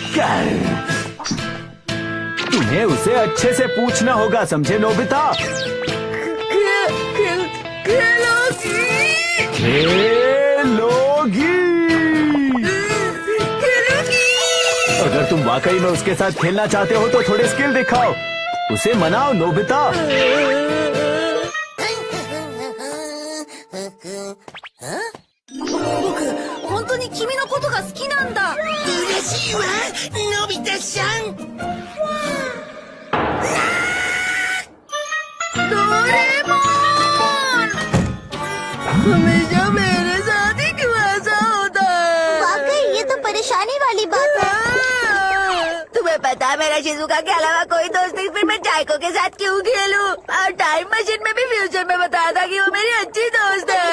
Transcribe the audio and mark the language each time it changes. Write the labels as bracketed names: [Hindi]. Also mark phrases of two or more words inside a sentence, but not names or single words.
[Hindi] तुम्हें उसे अच्छे से पूछना होगा, समझे नोबिता? खेलोगी। अगर तुम वाकई में उसके साथ खेलना चाहते हो तो थोड़े स्किल दिखाओ। उसे मनाओ नोबिता। [Japanese] 本当に君のことが好きなんだ。嬉しいわ、のび太さん。ドレモン! [Hindi] हमेशा मेरे साथ ही क्यों ऐसा होता है? वाकई ये तो परेशानी वाली बात है। तुम्हें पता है मेरा शिजुका के अलावा कोई दोस्त नहीं, फिर मैं जायको के साथ क्यों खेलूं? और [English] time machine [Hindi] में भी फ्यूचर में बताया था कि वो मेरी अच्छी दोस्त है।